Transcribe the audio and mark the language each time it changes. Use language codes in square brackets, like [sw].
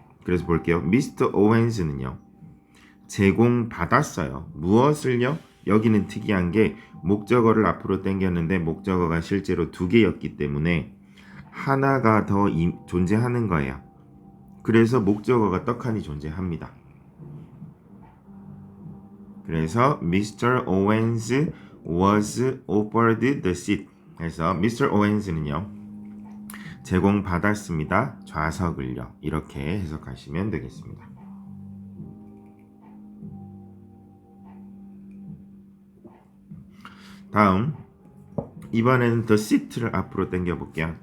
[ko] 그래서 볼게요. Mr. Owens는요 제공받았어요. 무엇을요? 여기는 특이한 게 목적어를 앞으로 당겼는데 목적어가 실제로 두 개였기 때문에 하나가 더 존재하는 거예요. 그래서 목적어가 떡하니 존재합니다. 그래서 Mr. [en] Owens was offered the seat. [ko] 그래서 Mr. Owens는요 제공받았습니다. 좌석을요. 이렇게 해석하시면 되겠습니다. 다음 이번에는 the seat를 앞으로 당겨 볼게요.